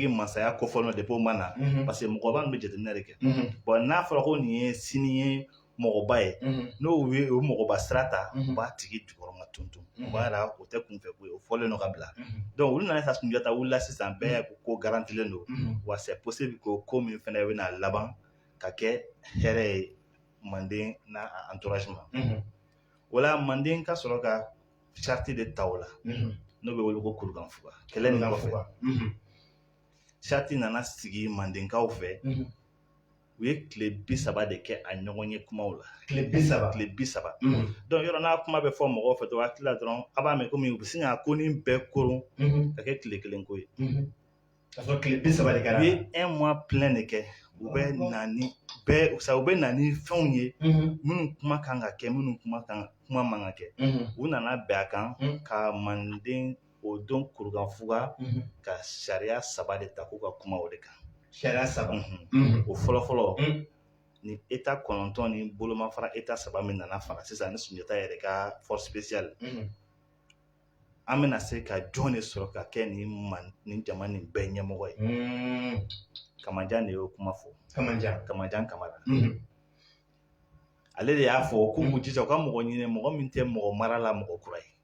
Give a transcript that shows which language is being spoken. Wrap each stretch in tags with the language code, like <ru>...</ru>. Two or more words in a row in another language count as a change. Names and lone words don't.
<bm>masaya kofɔlen depuis o ma na</bm> <fr>parce que</fr> <bm>mɔgɔba ninnu bɛ jateminɛ de kɛ bon n'a fɔra ko nin ye sini ye mɔgɔba ye n'o ye o mɔgɔba sira ta u b'a tigi jukɔrɔma tuntun o b'a yira o tɛ kunfɛ ko ye o fɔlen don ka bila donc olu nana sa Sunjata wulila sisan bɛɛ y'a ko garantilen don wa</bm> <fr>c'est possible que</fr> <bm>ko min fɛnɛ bɛna laban ka kɛ hɛrɛ ye Manden n'a entourage ma o la Manden ka sɔrɔ ka charte de ta o la n'o bɛ wele ko Kurukanfuga kɛlɛ nin kɔfɛ charte nana sigi Mandenkaw fɛ u ye tile 30 de kɛ a ɲɔgɔn ye kumaw la tile 30 donc yɔrɔ n'a kuma bɛ fɔ mɔgɔw fɛ to hakili la dɔrɔn a b'a mɛn komi u bɛ sin ka ko nin bɛɛ koron ka kɛ tile 1 ko ye ka sɔrɔ tile 30 de kɛra u ye 1</bm> <fr>mois plein</fr> <bm>de kɛ u bɛ na ni fɛnw ye minnu kuma kan ka kɛ minnu kuma man ka kɛ u nana bɛn a kan ka Manden o don Kurukanfuga ka sariya 3 de ta k'u ka kuma o de kan sariya 3 o fɔlɔ ni État 9 ni bolomafara État 3 min nana fara sisan ni Sunjata yɛrɛ ka</bm> <fr>force spéciale</fr> <bm>an bɛna se ka jɔn de sɔrɔ ka kɛ nin jama nin bɛɛ ɲɛmɔgɔ ye Kamanjan de y'o kuma fɔ Kamanjan Kamara ale de y'a fɔ k'u jija u ka mɔgɔ ɲini mɔgɔ min tɛ mɔgɔ mara la mɔgɔ kura ye</bm>